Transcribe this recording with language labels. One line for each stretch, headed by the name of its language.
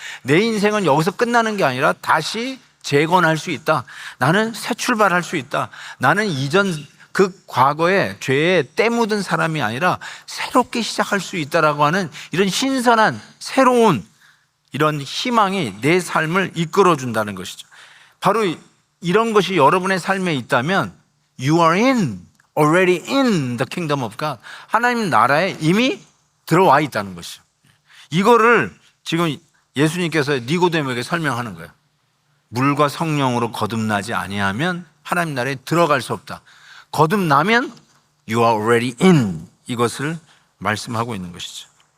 Korean: 내 인생은 여기서 끝나는 게 아니라 다시 재건할 수 있다. 나는 새 출발할 수 있다. 나는 이전 그 과거에 죄에 때 묻은 사람이 아니라 새롭게 시작할 수 있다라고 하는 이런 신선한 새로운 이런 희망이 내 삶을 이끌어준다는 것이죠. 바로 이런 것이 여러분의 삶에 있다면
English: You are already in the kingdom of God.
Korean: 하나님 나라에 이미 들어와 있다는 것이죠. 이거를 지금 예수님께서 니고데모에게 설명하는 거예요. 물과 성령으로 거듭나지 아니하면 하나님 나라에 들어갈 수 없다. 거듭나면
English: You are already in,
Korean: 이것을 말씀하고 있는 것이죠.